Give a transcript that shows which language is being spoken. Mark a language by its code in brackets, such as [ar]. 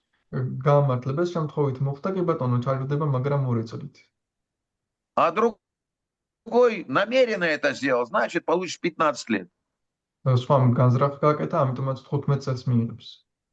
[ka] გამართლებას შემთხვევით მოხდა კი ბატონო, ჩაჯდება, მაგრამ 2 წლით. [ru] А другой намеренно это сделал, значит, получишь 15 лет. [ka] სხვამ განზრახ გააკეთა, ამიტომაც 15 წელს მიიღებს.